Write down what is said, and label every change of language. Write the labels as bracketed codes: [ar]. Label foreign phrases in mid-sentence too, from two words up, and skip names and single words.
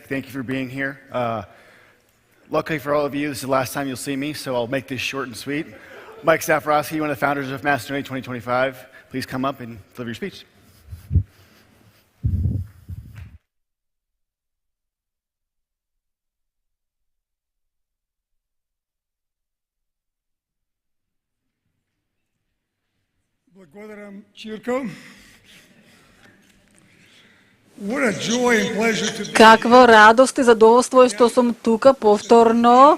[en] Thank you for being here. Luckily for all of you, this is the last time you'll see me, so I'll make this short and sweet. Mike Safrowski, one of the founders of Macedonia2025, please come up and deliver your speech. [mk] Благодарам, Чирко. Каква радост и задоволство е што сум тука повторно.